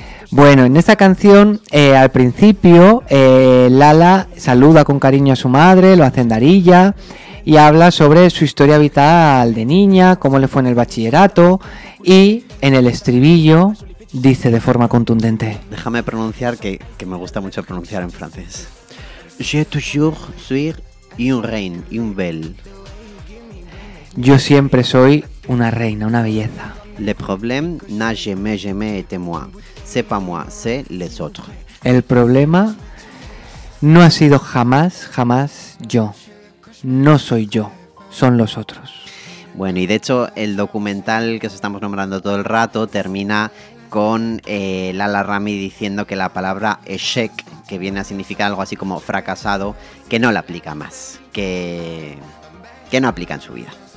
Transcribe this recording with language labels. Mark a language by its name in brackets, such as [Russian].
[Spanish] Bueno, en esta canción, al principio, Lala saluda con cariño a su madre, lo hace en Darija, y habla sobre su historia vital de niña, cómo le fue en el bachillerato, y en el estribillo dice de forma contundente. Déjame pronunciar, que me gusta mucho pronunciar en francés. [French] Je toujours suis une reine, une belle. [Spanish] Yo siempre soy una reina, una belleza. [French] Le problème n'a jamais été moi. C'est pas moi, c'est les autres. [Spanish] El problema no ha sido jamás yo. No soy yo, son los otros. Bueno, y de hecho el documental que os estamos nombrando todo el rato termina con Lala Rami diciendo que la palabra échec, que viene a significar algo así como fracasado, que no la aplica más, que no aplica en su vida.